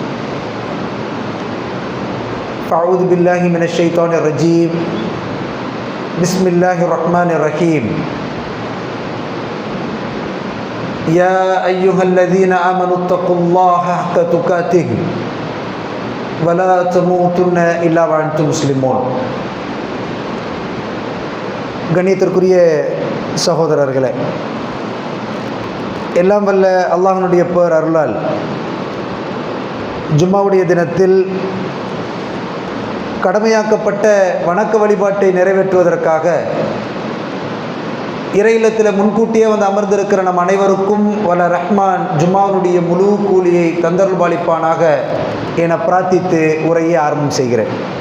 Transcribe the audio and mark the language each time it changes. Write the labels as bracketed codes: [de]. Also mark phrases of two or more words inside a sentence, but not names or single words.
[ar] فأعوذ بالله من الشيطان الرجيم بسم الله الرحمن الرحيم يا أيها الذين آمنوا اتقوا الله حق تقاته ولا تموتن إلا وأنتم مسلمون [ta] கண்ணியத்திற்குரிய சகோதரர்களே, எல்லாம் வல்ல அல்லாஹ்வுடைய பேர் அருளால் ஜும்மாவுடைய தினத்தில் கடமையாக்கப்பட்ட வணக்க வழிபாட்டை நிறைவேற்றுவதற்காக இறை இல்லத்தில் முன்கூட்டியே வந்து அமர்ந்திருக்கிற நம் அனைவருக்கும் வல்ல ரஹ்மான் ஜும்மாவுடைய முழு கூலியை தந்தருள்பாலிப்பானாக என பிரார்த்தித்து உரையை ஆரம்பம் செய்கிறேன்.